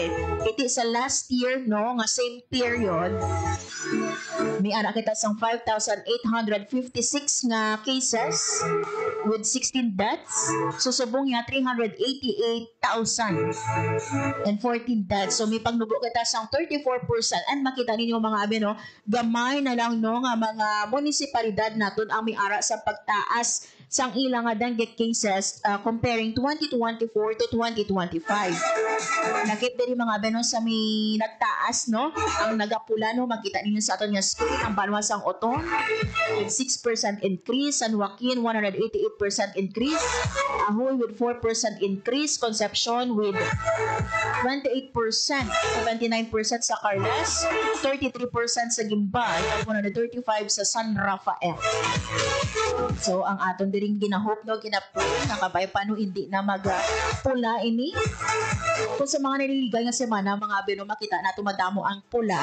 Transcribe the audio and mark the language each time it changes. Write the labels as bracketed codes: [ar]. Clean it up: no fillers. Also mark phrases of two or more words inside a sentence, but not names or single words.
[hil] Iti sa [en] last year [hil] no nga [en] same period [hil] may ara kita sang 5,856 nga cases [en] with 16 deaths. [hil] Susubong niya 388,014 deaths. So may pagnubo kita sang 34% and makita ninyo mga abyan no, gamay na lang no nga mga munisipalidad naton ang may ara sa pagtaas sang ilang nga [en] dengue cases comparing 2024 to 2025. [hil] Nakit diri mga abyan no, sa may nagtaas no ang nagapula no, makita ninyo sa aton nga screen ang Banwa sang Oton [en] with 6% increase, [hil] San Joaquin [en] 188% increase, [hil] Ahoy [en] with 4% increase, [hil] Concepcion with 28%, 79% sa Carles, 33% sa Gimbal, at 135 sa San Rafael. So ang aton diring ginahop no, ginapray nakabay pa no hindi na magpula ini. Kung sa mga naliligay nga semana mga abyan no, makita na tumadamo ang pula.